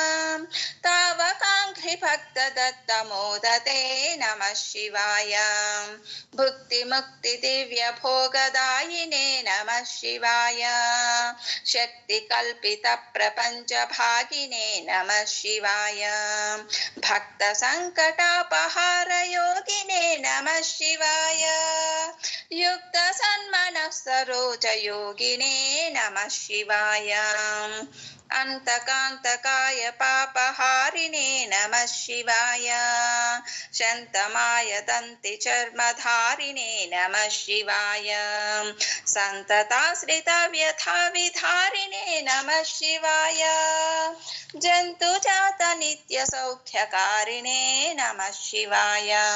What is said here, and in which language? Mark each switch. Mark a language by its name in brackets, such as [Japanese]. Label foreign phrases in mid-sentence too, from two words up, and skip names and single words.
[Sanskrit] तावकाङ्घ्रिभक्तदत्तमोदते नमः शिवाय भुक्तिमुक्तिदिव्यभोगदायिने नमः शिवाय शक्तिकल्पितप्रपञ्चभागिने नमः शिवाय भक्तसङ्कटापहारयोगिने नमः शिवाय युक्तसन्मनः सरोजयोगिने नमः शिवाय అంతకాంతకాయ పాపహారిణే నమః శివాయ శంతమాయ దంతి చర్మధారిణే నమః శివాయ సంతతాశ్రిత వ్యథా విధారిణే నమః శివాయ జంతుజాత నిత్య సౌఖ్యకారిణే నమః శివాయ